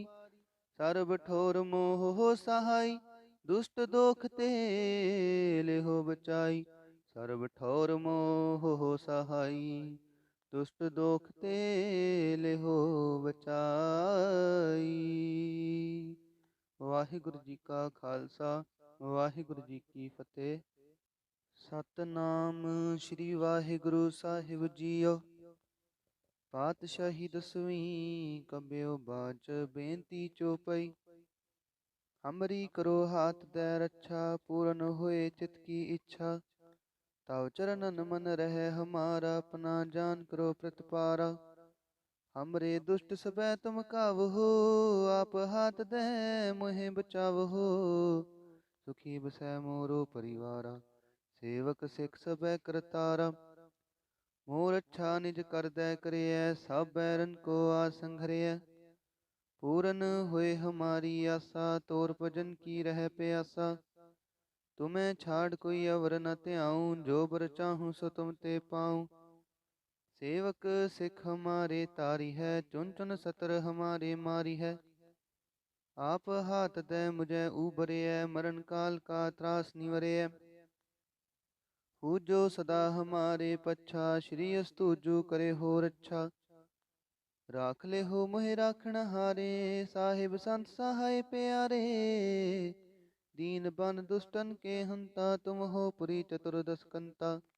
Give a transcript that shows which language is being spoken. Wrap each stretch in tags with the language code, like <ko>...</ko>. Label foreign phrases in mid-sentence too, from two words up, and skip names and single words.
<bra>सर्ब ठोर मोह हो सहाय, दुष्ट दोख ते लेहो बचाई। सर्ब ठोर मोह हो सहाय, दुष्ट दोख ते लेहो बचाई।</bra> <pa>ਵਾਹਿਗੁਰੂ ਜੀ ਕਾ ਖ਼ਾਲਸਾ, ਵਾਹਿਗੁਰੂ ਜੀ ਕੀ ਫ਼ਤਿਹ। ਸਤਿਨਾਮ ਸ੍ਰੀ ਵਾਹਿਗੁਰੂ ਸਾਹਿਬ ਜੀਓ।</pa> <bra>ਪਾਤਸ਼ਾਹੀ ਦਸਵੀਂ ਕਬਿਓ ਬਾਚ ਬੇਨਤੀ ਚੋਪਈ। ਹਮਰੀ ਕਰੋ ਹਾਥ ਦੈ ਰੱਛਾ, ਪੂਰਨ ਹੋਏ ਚਿਤ ਕੀ ਇੱਛਾ। ਤਵ ਚਰਨਨ ਮਨ ਰਹਿ ਹਮਾਰਾ, ਆਪਣਾ ਜਾਨ ਕਰੋ ਪ੍ਰਤਪਾਰਾ। हमरे दुष्ट सबै तुम कावहो, आप हाथ दे मोहे बचावहो। सुखी बसै मोरो परिवारा, सेवक सिख सबै करतारा। मोर अच्छा निज कर दै करियै, सब बैरन को आसंघरियै। पूरन होए हमारी आसा, तोर भजन की रह प्यासा। तुम्हें छाड़ कोई अवर न त्याऊं, जो बर चाहूं सो तुम ते पाऊं। सेवक सिख हमारे तारी है, चुन चुन सतर हमारे मारी है। आप हाथ दे मुझे उबरे, मरण काल का त्रास निवरे। पूजो सदा हमारे पच्छा, श्री अस्तुजु करे हो रच्छा। राख ले हो मोहे राखण हारे, साहिब संत सहाय प्यारे। दीन बन दुष्टन के हंता, तुम हो पुरी चतुर्दश कंता।</bra>